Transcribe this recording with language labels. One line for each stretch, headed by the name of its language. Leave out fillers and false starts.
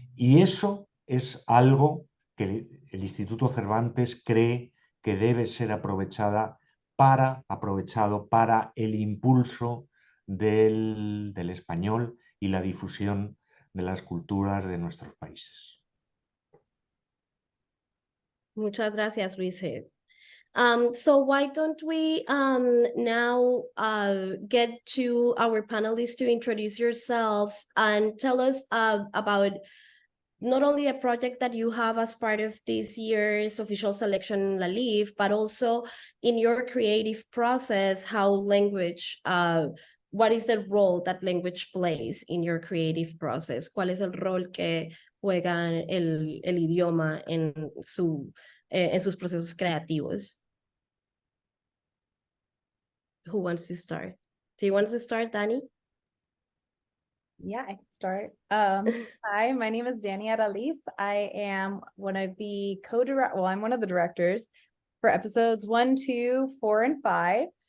Spanish: Y eso es algo que el Instituto Cervantes cree que debe ser aprovechado para el impulso del español y la difusión de las culturas de nuestros países. Muchas gracias, Luisgé.
English: So why don't we now get to our panelists to introduce yourselves and tell us about not only a project that you have as part of this year's official selection La Live, but also in your creative process, how language, what is the role that language plays in your creative process?
Spanish: ¿Cuál es el rol que juega el idioma en sus procesos creativos?
English: Who wants to start? Do you want to start, Dani? Yeah, I can start. Hi, my name is Dani Adaliz. I am one of the I'm one of the directors for episodes 1, 2, 4, and 5.